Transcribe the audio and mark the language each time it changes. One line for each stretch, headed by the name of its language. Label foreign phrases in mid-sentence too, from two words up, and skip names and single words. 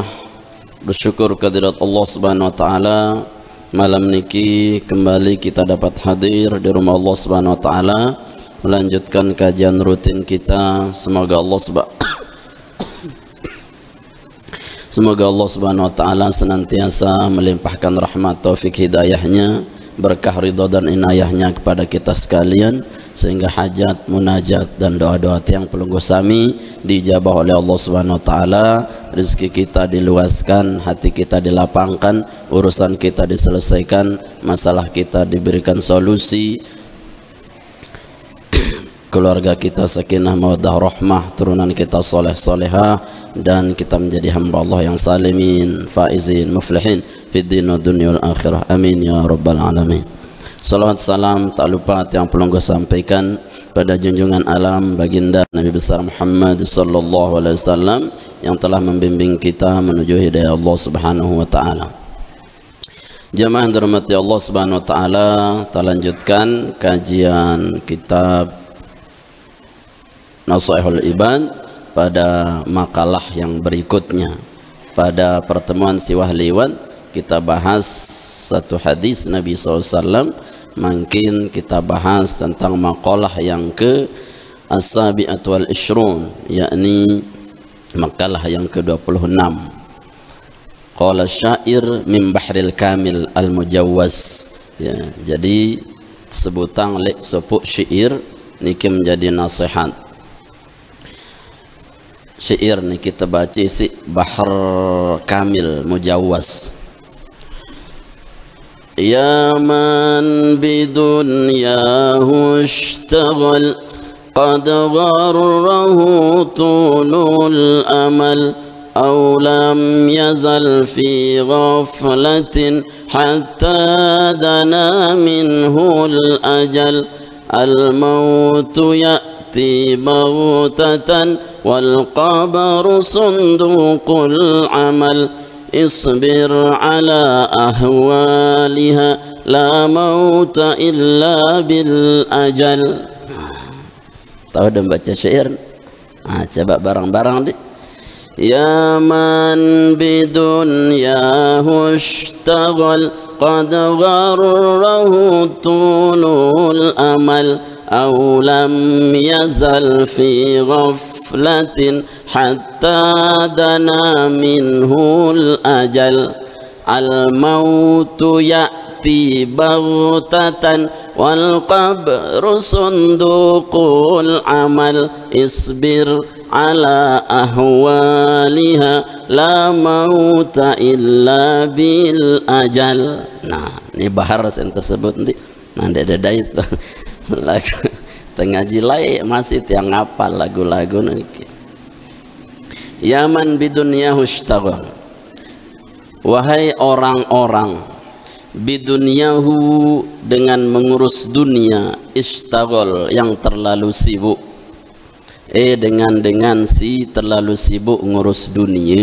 Indonesian: Bersyukur kehadirat Allah
Arabic: سبحانه وتعالى,
Indonesian: malam niki kembali kita dapat hadir di rumah Allah
Arabic: سبحانه وتعالى
Indonesian: melanjutkan kajian rutin kita. Semoga Allah
Arabic: سبحانه وتعالى
Indonesian: senantiasa melimpahkan rahmat taufik hidayahnya, berkah ridha dan inayahnya kepada kita sekalian, sehingga hajat, munajat dan doa-doa yang
Sasak: pelungguh sami
Indonesian: dijabah oleh Allah
Arabic: سبحانه وتعالى,
Indonesian: rezeki kita diluaskan, hati kita dilapangkan, urusan kita diselesaikan, masalah kita diberikan solusi, keluarga kita
Arabic: سكينة مودة رحمة,
Indonesian: turunan kita soleh solehah, dan kita menjadi hamba Allah yang
Arabic: سالمين، فائزين، مفلحين في الدين والدنيا والآخرة. آمين يا رب العالمين.
Indonesian: Salawat salam tak lupa yang pelungguh sampaikan pada junjungan alam baginda Nabi besar Muhammad
Arabic: صلى الله عليه وسلم
Indonesian: yang telah membimbing kita menuju hidayah Allah
Arabic: سبحانه وتعالى.
Indonesian: Jamaah yang dirahmati Allah
Arabic: سبحانه وتعالى,
Indonesian: kita lanjutkan kajian kitab Nasaihul Ibad pada makalah yang berikutnya. Pada pertemuan
Sasak: siwah liwat
Indonesian: kita bahas satu hadis Nabi SAW. Mungkin kita bahas tentang makalah yang ke
Arabic: السابعة والعشرون,
Indonesian: yakni makalah yang ke-26.
Arabic: قال شاعر من بحر الكامل المجزوء.
Indonesian: Ya, jadi sebutan
Sasak: lek sepuk
Indonesian: syair niki menjadi nasihat. Syair ni kita baca si
Arabic: بحر كامل مجزوء. يا من بدنياه اشتغل قد غره طول أمل أو لم يزل في غفلة حتى دنا منه الأجل الموت يأتي بغتة والقبر صندوق العمل اصبر على أهوالها لا موت إلا بالأجل.
Indonesian: Tahu dan baca syair? Coba barang-barang deh.
Arabic: يا من بدنياه اشتغل قد غره طول الأمل أو لم يزل في غفلة حتى دنا منه الأجل الموت يأتي بغتة والقبر صندوق العمل اصبر على أهوالها لا موت إلا بالأجل.
Indonesian: Nah, ini bahar yang tersebut nanti ada itu lagu tengaji lai masih
Sasak: tiang ngapal
Indonesian: lagu-lagu nanti.
Arabic: يا من بدنياه اشتغل,
Indonesian: wahai orang-orang bidunyahu dengan mengurus dunia, ishtaghl yang terlalu sibuk, dengan si terlalu sibuk ngurus dunia.